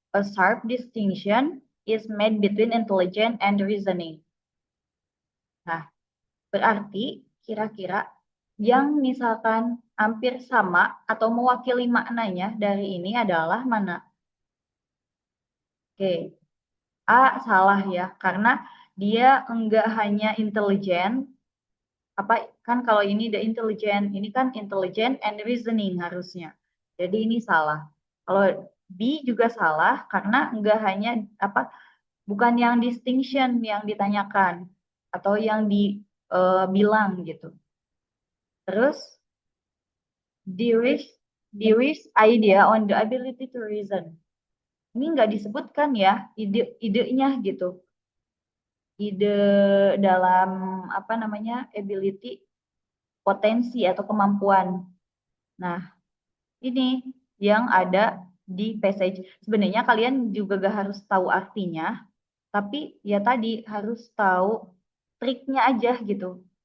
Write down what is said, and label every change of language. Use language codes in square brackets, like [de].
[en] a sharp distinction is made between intelligent and reasoning. [id] Nah, berarti kira-kira yang misalkan hampir sama atau mewakili maknanya dari ini adalah mana? Oke, A salah ya, karena dia enggak hanya intelijen, apa kan kalau ini the intelligent, ini kan intelligent and reasoning harusnya. Jadi ini salah. Kalau B juga salah karena enggak hanya apa bukan yang distinction yang ditanyakan atau yang dibilang gitu. [en] Terus Dewey's idea on the ability to reason. [id] Ini nggak disebutkan ya idenya gitu. Ide dalam apa namanya ability, potensi atau kemampuan. Nah, ini yang ada di passage. Sebenarnya kalian juga gak harus tahu artinya, tapi ya tadi harus tahu triknya aja gitu.